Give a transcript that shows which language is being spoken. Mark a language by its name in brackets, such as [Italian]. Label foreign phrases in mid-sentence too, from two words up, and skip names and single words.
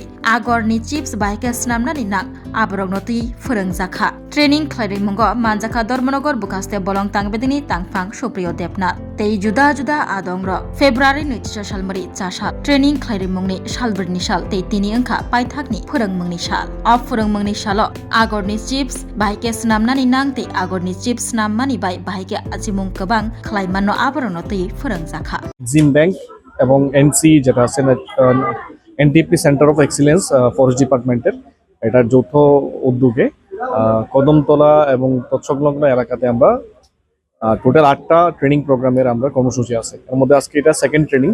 [Kok Borok] agorni chips baike snamnani nang aborok noti phorongjakha training klairi mungo manjaka Dharmanagar bukaste bolong tang bedegni tangfang Supriyo Debnath tei juda juda adongro February 2000 salmari chasal training klairi mungni salberni sal tei tini angkha paithakni phorongmungni sal o phorongmungni salo agorni chips baike snamnani nang tei agorni chips nammani bai baike achimung kobang khlaimano aborno tei phorongjakha [Bangla] জিম ব্যাংক এবং এনসি যেটা আছে এনটিপি [English] centre of excellence forest department [Bangla] এটার যৌথ উদ্যোগে কদমতলা এবং তৎসংলগ্ন এলাকাতে আমরা টোটাল 8টা [English] training programme [Bangla] আমরা কর্মসূচি আছে। এর মধ্যে আজকে এটা [English] second training.